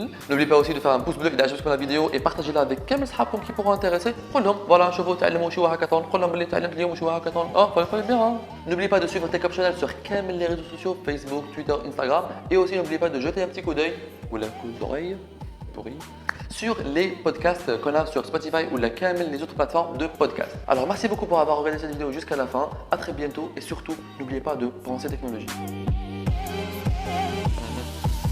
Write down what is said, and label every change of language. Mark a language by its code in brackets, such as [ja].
[fr] N'oubliez pas aussi de faire un pouce bleu [ar] إذا عجبتكم [fr] la vidéo et partagez-la avec [ar] كامل صحابكم [fr] qui pourront intéresser. [ar] قول لهم voilà شوفوا تعلموا شو هاكاثون. قول لهم باللي تعلمت اليوم شو هاكاثون. [fr] fallait bien. N'oubliez pas de suivre Tech Up Channel sur [ar] كامل [fr] les réseaux sociaux Facebook, Twitter, Instagram et aussi n'oubliez pas de jeter un petit coup d'œil ou la coup d'oreille sur les podcasts qu'on a sur Spotify ou les autres plateformes de podcasts. Alors merci beaucoup pour avoir regardé cette vidéo jusqu'à la fin. À très bientôt et surtout n'oubliez pas de penser technologie.